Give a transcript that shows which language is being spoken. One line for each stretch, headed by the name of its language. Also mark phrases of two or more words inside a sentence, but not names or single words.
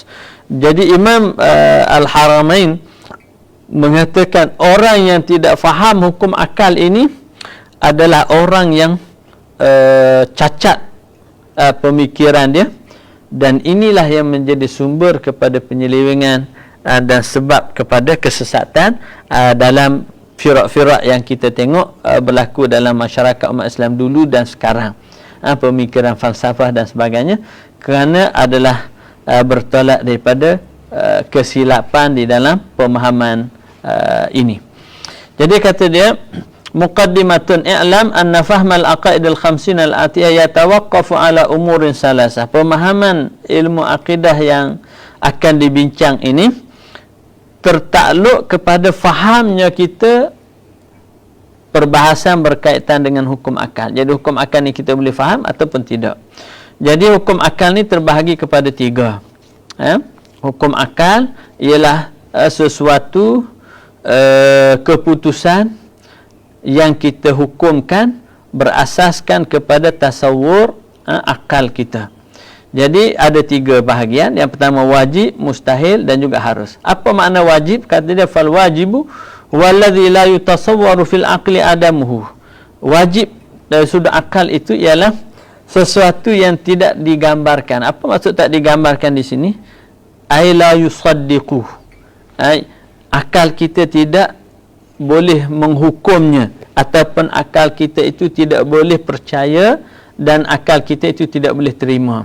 Malay: Jadi Imam Al-Haramain mengatakan orang yang tidak faham hukum akal ini adalah orang yang cacat pemikiran dia, dan inilah yang menjadi sumber kepada penyelewengan dan sebab kepada kesesatan dalam firak-firak yang kita tengok berlaku dalam masyarakat umat Islam dulu dan sekarang, pemikiran falsafah dan sebagainya, kerana adalah bertolak daripada kesilapan di dalam pemahaman ini. Jadi kata dia,
Arabic: مقدمةٌ، اعلم أن فهم العقائد الخمسين الآتية يتوقف على أمورٍ ثلاثة.
Malay: Pemahaman ilmu akidah yang akan dibincang ini tertakluk kepada fahamnya kita perbahasan berkaitan dengan hukum akal. Jadi hukum akal ni kita boleh faham ataupun tidak. Jadi hukum akal ni terbahagi kepada 3. Hukum akal ialah sesuatu keputusan yang kita hukumkan berasaskan kepada tasawur akal kita. Jadi ada 3 bahagian. Yang pertama wajib, mustahil dan juga harus. Apa makna wajib? Kata dia
Arabic: فالواجب والذي لا يتصور في العقل عدمه.
Malay: Wajib dari sudut akal itu ialah sesuatu yang tidak digambarkan. Apa maksud tak digambarkan di sini?
Arabic: أي لا يصدق.
Malay: Akal kita tidak boleh menghukumnya, ataupun akal kita itu tidak boleh percaya dan akal kita itu tidak boleh terima.